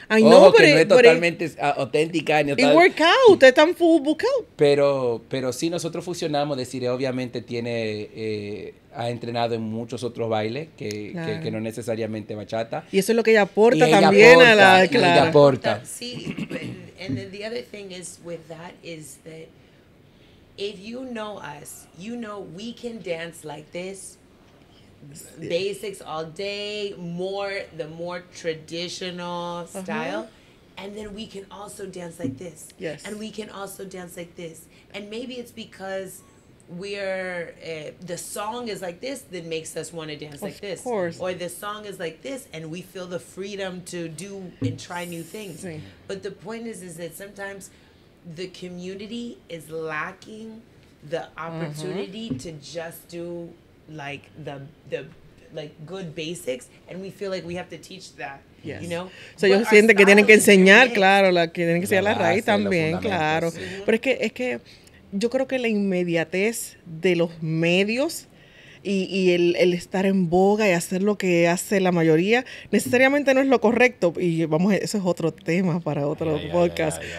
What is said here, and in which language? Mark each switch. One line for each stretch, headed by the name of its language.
Spanish: Ay, no, Ojo, que no es totalmente auténtica. Ni y workout, ustedes están full workout. Pero sí, nosotros fusionamos. Desiree obviamente ha entrenado en muchos otros bailes que no necesariamente bachata. Y eso es lo que ella aporta también a la... Ella aporta.
English: Sí, and then the other thing is with that is that if you know us, you know we can dance like this, basics all day, the more traditional style, and then we can also dance like this. Yes. And we can also dance like this. And maybe it's because we're the song is like this that makes us want to dance like this. Of course. Or the song is like this and we feel the freedom to do and try new things.
Spanish: Sí.
English: But the point is that sometimes the community is lacking the opportunity to just do like the like good basics, and we feel like we have to teach that. Yes. You know?
Spanish: So ellos sienten que tienen que enseñar, claro, que tienen que enseñar la raíz también, claro. Sí. Pero es que yo creo que la inmediatez de los medios y el estar en boga y hacer lo que hace la mayoría necesariamente no es lo correcto, y eso es otro tema para otro podcast.